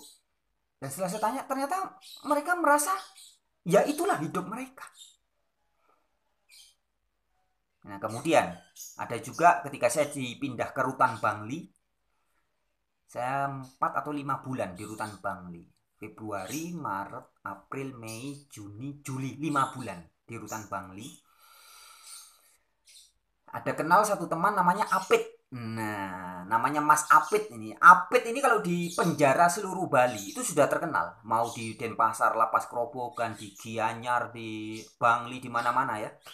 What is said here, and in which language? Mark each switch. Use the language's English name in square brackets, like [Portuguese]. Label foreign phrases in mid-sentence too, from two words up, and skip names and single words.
[Indonesian] Dan setelah saya tanya, ternyata mereka merasa ya itulah hidup mereka. Nah, kemudian ada juga ketika saya dipindah ke Rutan Bangli, saya 4 atau 5 bulan di Rutan Bangli. Februari, Maret, April, Mei, Juni, Juli, 5 bulan di Rutan Bangli. Ada kenal satu teman namanya Apit. Nah, namanya Mas Apit ini. Apit ini kalau di penjara seluruh Bali itu sudah terkenal. Mau di Denpasar, Lapas Kerobokan, di Gianyar, di Bangli, di mana-mana ya.